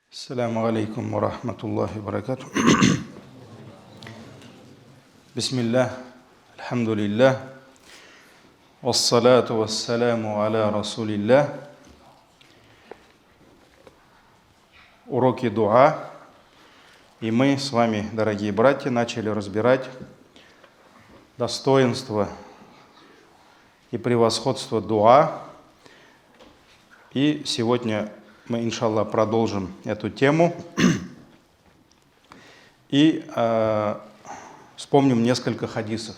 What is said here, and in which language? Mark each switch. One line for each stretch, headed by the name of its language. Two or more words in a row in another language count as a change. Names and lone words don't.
Arabic: السلام عليكم ورحمة الله وبركاته. بسم الله، الحمد لله، والصلاة والسلام على رسول الله.
Russian: Уроки дуа. И мы с вами, дорогие братья, начали разбирать достоинство и превосходство дуа. И сегодня мы, иншаллах, продолжим эту тему и вспомним несколько хадисов.